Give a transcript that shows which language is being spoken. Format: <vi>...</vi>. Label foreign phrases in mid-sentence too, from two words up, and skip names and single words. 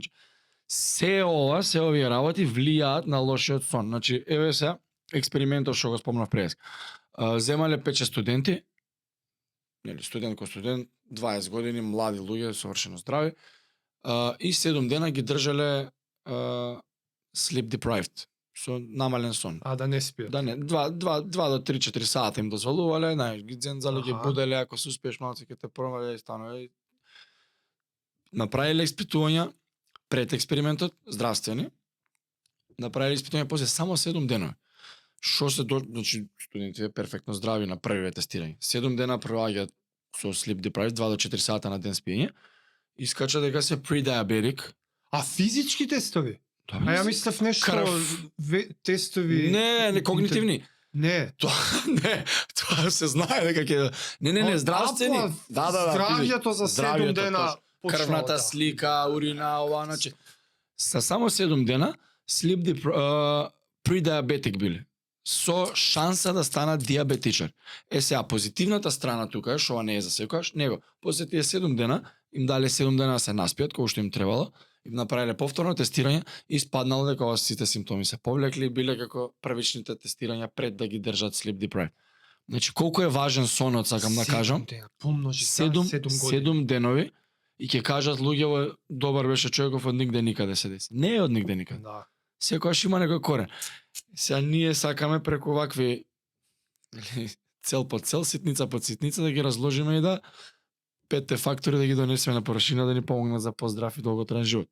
<mk>Се овие работи влијаат на лошиот сон. Значи, еве се експериментот што го спомнав пред. Земале 5 студенти, нели студент, 20 години, млади луѓе, совршено здрави, и 7 дена ги држале</mk> <en>sleep deprived,</en> <mk>со намален сон. Да не спијат. Да не, 2 до 3-4 сата им дозволувале, знаеш, ги дзензале, ги буделе, ако се успееш малце ќе те промале и станува. Направиле испитувања пред експериментот, здравствени. Направиле испитување после само 7 дена. Што се значи студентите перфектно здрави на првите тестирање. 7 дена проаѓаат со</mk> <en>sleep deprived,</en> <mk>2 до 4 сата на ден спиење. Искача дека се pre-diabetic. А физички тестови? Да, ја мислев нешто тестови... Не, когнитивни. Не. Тоа се знае дека ќе... Не, здравствени. Да. Здравјето за 7 дена. Крвната слика, урина, ова, значи. Са само 7 дена,</mk> <en>sleep pre-diabetic биле.</en> <mk>Со шанса да станат диабетичар. Сега, позитивната страна тука е, што ова не е за секојаш, него, после тие 7 дена, им дале 7 дена да се наспијат, кој што им требало, им направиле повторно тестирање и испаднало дека ова сите симптоми се повлекли, биле како првичните тестирања пред да ги држат</mk> <en>sleep deprived.</en> <mk>Значи, колку е важен сонот, сакам да кажам. 7 денови и ќе кажат луѓе, добар беше човеков, од нигде никаде се деси. Не е од нигде никаде. Да. Секојаш има некој корен. Сега ние сакаме преку вакви цел по цел, ситница по ситница да ги разложиме и да 5 фактори да ги донесеме на површина да ни помогнат за поздрав и долготраен живот.</mk>